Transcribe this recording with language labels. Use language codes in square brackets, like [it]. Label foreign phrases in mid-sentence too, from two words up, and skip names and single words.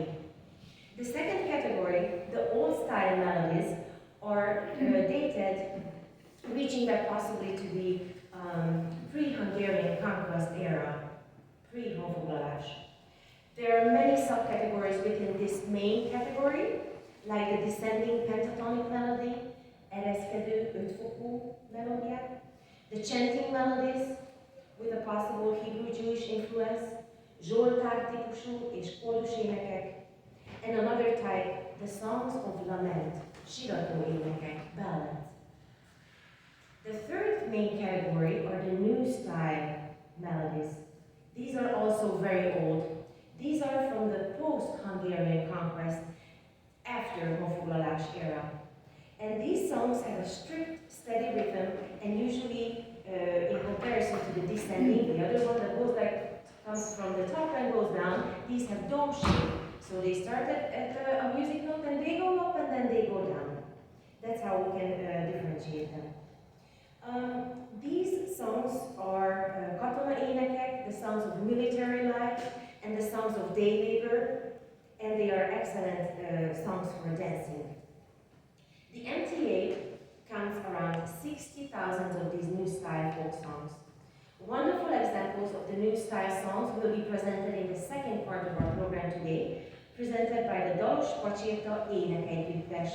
[en] The second category, the old style melodies, are dated, reaching back possibly to the pre-Hungarian conquest era, pre-honfoglalás. There are many subcategories within this main category, like the descending pentatonic melody, [hu] ereszkedő ötfokú melódiák, [en] the chanting melodies with a possible Hebrew Jewish influence, [hu] zsoltár típusú és kódus énekek, [en] and another type, the songs of lament, [hu] sírató énekek, [en] ballads. The third main category are the new style melodies. These are also very old. These are from the post-Hungarian conquest after honfoglalás era. And these songs have a strict, steady rhythm, and usually, in comparison to the descending, the other one that comes from the top and goes down, these have dome shape. So they start at a music note, and they go up, and then they go down. That's how we can differentiate them. These songs are [hu] katona éneket, [en] the songs of military life, and the songs of day labor, and they are excellent songs for dancing. The MTA counts around 60,000 of these new style folk songs. Wonderful examples of the new style songs will be presented in the second part of our program today, presented by the Dalos Pacsirta éneket.